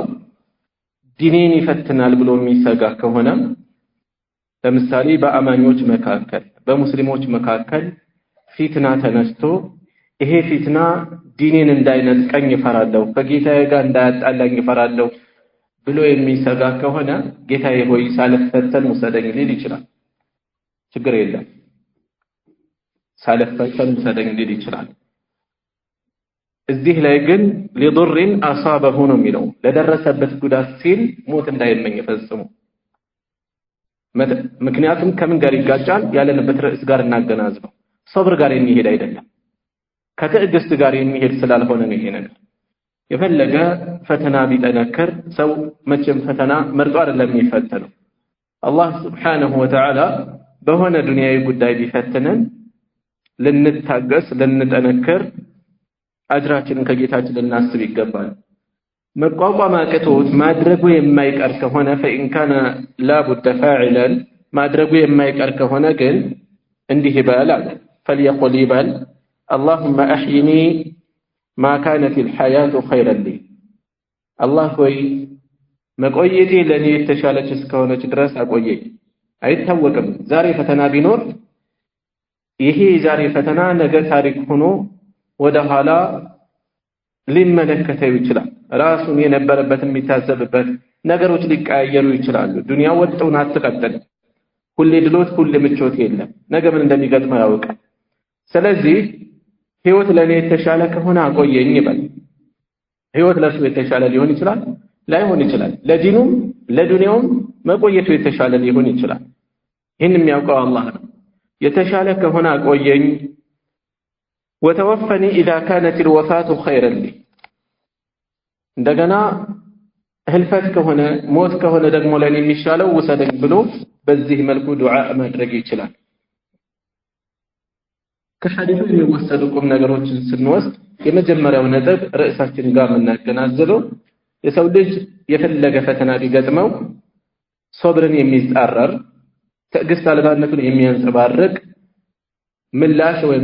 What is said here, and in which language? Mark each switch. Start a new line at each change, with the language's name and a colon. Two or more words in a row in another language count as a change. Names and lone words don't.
Amharic: ዲኔን ይፈትናል ብሎ የሚሰጋ ከሆነ ለምሳሌ በአማኞች መካከል በሙስሊሞች መካከል ፊትና ተነስቶ ይሄ ፊትና ዲኔን እንዳይነጥቀኝ ይፈራለሁ፣ ከጌታዬ ጋር እንዳያጣላኝ ይፈራለሁ ብሎ የሚሰጋ ከሆነ ጌታዬ ሆይ ሳልፈተን ውሰደኝ ሊል ይችላል። ችግር የለም፣ ሳልፈተን ውሰደኝ ሊል ይችላል። እዚህ ላይ ግን
Arabic: لضر أصابه
Amharic: ነው የሚለው ለደረሰበት ጉዳት ሲል ሞት እንዳይመኝ ፈጽሞ። ምክንያቱም ከምን ጋር ይጋጫል? ያለንበት ርዕስ ጋር እናገናዝበው። ሶብር ጋር የሚሄድ አይደለም፣ ከትዕግስት ጋር የሚሄድ ስላልሆነ ነው ይሄ ነገር። የፈለገ ፈተና ቢጠነክር ሰው መቼም ፈተና መርጦ አይደለም የሚፈተነው። አላህ
Arabic: سبحانه وتعالى
Amharic: በሆነ ዱንያዊ ጉዳይ ቢፈትነን ልንታገስ ልንጠነክር አጅራችንን ከጌታችን ልናስብ ይገባል። መቋቋም አቅቶት ማድረጉ የማይቀር ከሆነ
Arabic: فإن كان لا بد فاعلا
Amharic: ማድረጉ የማይቀር ከሆነ ግን እንዲህ ይባላል
Arabic: فليقل يبال اللهم أحيني ما كانت الحياة خيرا لي
Amharic: الله ሆይ መቆየቴ ለኔ የተሻለች እስከሆነች ድረስ አቆየኝ። አይታወቅም ዛሬ ፈተና ቢኖር ይሄ ዛሬ ፈተና ነገ ታሪክ ሆኖ ወደ ኋላ ሊመለከተው ይችላል። ራሱን የነበረበት የሚታዘብበት ነገሮች ሊቀያየሩ ይችላሉ። ዱንያ ወጥተው አትቀጥል። ሁሌ ድሎት ሁሌ ምቾት የለም። ነገ ምን እንደሚገጥመው ያውቃል። ስለዚህ ህይወት ለኔ የተሻለ ከሆነ አቆየኝ ይበል። ህይወት ለሱ የተሻለ ሊሆን ይችላል፣ ላይሆን ይችላል። ለዲኑም ለዱንያውም መቆየቱ የተሻለ ሊሆን ይችላል። ይህን የሚያውቀው አላህ ነው። የተሻለ ከሆነ አቆየኝ
Arabic: وتوفني إذا كانت الوفاة خيرا لي
Amharic: እንደገና ህልፈት ከሆነ ሞት ከሆነ ደግሞ ለኔ የሚሻለው ወሰደኝ ብሎ በዚህ መልኩ ዱዓ ማድረግ ይችላል። ከሐዲሱ የሚወሰዱ ቁም ነገሮችን ስንወስድ የመጀመሪያው ነጥብ ርዕሳችን ጋር የምናገናዘበው የሰው ልጅ የፈለገ ፈተና ቢገጥመው ሶብርን የሚጻረር ትዕግስት አልባነቱን የሚያንጸባርቅ ምላሽ ወይም